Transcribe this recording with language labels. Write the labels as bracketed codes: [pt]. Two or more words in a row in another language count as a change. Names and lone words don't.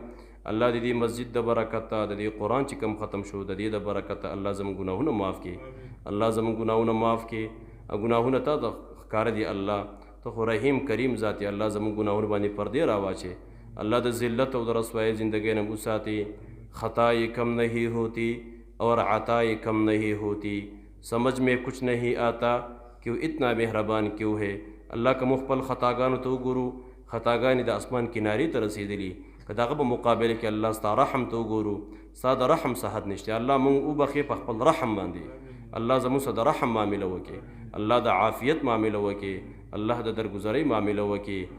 [ps] الله د دې مسجد د برکته، د دې قرآن چې کم ختم شو د دې د برکته الله زموږ ګناهونه معاف کړي، الله زموږ ګناهونه معاف کړي. او ګناهونه ته د ښکاره دي الله، ته خو رحیم کریم ذات یې، الله زموږ ګناهونه باندې پردې راواچې، الله د ذلت او د رسوایی زندگی نه وساتي. [ur] خطائی کم نہیں ہوتی اور عطائی کم نہیں ہوتی، سمجھ میں کچھ نہیں آتا کہ وہ اتنا مهربان کیوں ہے. [ps] الله که مخبل خطاګانو ته وګورو، خطاګانې د اسمان کنارې ته رسېدلي، که د هغه په مقابله کې الله ستا رحم ته وګورو، ستا د رحم څه حد نشته. الله مونږ وبخې په خپل رحم باندې، الله زموږ سره د رحم معامله وکړي، الله د عافیت معامله وکړي، الله د درګذرۍ معامله وکړي.